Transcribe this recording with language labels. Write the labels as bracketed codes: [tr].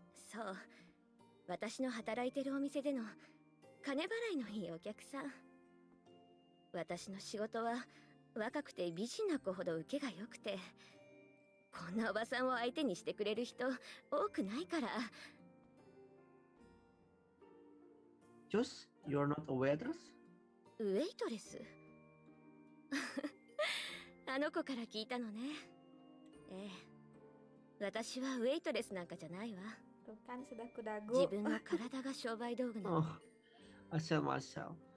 [ja] そう、私の働いてるお店での金払いのいいお客さん。私の仕事は若くて美人な子ほど受けが良くて、こんなおばさんを相手にしてくれる人多くないから。 [en] Just you're not a waitress? [ja] ウェイトレスあの子から聞いたのね。ええ、私はウェイトレスなんかじゃないわ。 [id] Tuh kan sudah kudagu. [ja] 自分の体が商売道具なの。 [id] Oh, asal.